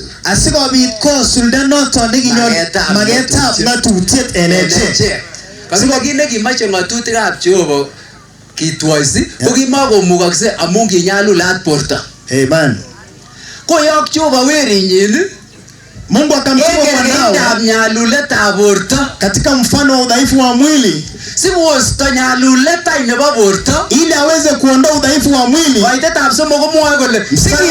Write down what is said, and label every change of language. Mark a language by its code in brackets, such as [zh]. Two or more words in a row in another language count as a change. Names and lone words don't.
[kln] asikobit kosulda noton nekinyor magetab ng'atutiet en echek. Kasi kit nekimache ng'atutikab Jehova kitwoisi ko kimakomukokse amun kinyalulat borto. Amen. Koyok Jehova werinyin [sw] Mungu akamtuma mwanawe [kln] kerkeindab nyaluletab borto [sw] katika mfano wa udhaifu wa mwili [kln] sikosto nyalulet nebo borto. [sw] ili aweze kuondoa udhaifu wa mwili. [kln] Waitetab somok komwoe kole